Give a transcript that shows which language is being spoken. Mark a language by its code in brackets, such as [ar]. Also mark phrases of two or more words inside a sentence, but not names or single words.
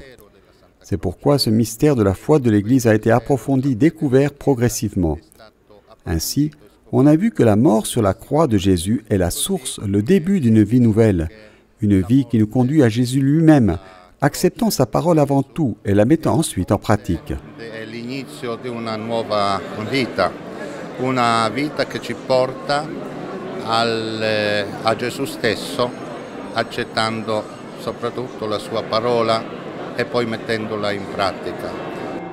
[fr] C'est pourquoi ce mystère de la foi de l'Église a été approfondi, découvert progressivement. Ainsi, on a vu que la mort sur la croix de Jésus est la source, le début d'une vie nouvelle, une vie qui nous conduit à Jésus lui-même, acceptant sa parole avant tout et la mettant ensuite en pratique. [it] Una vita che ci porta a Gesù stesso, accettando soprattutto la sua parola e poi mettendola in pratica.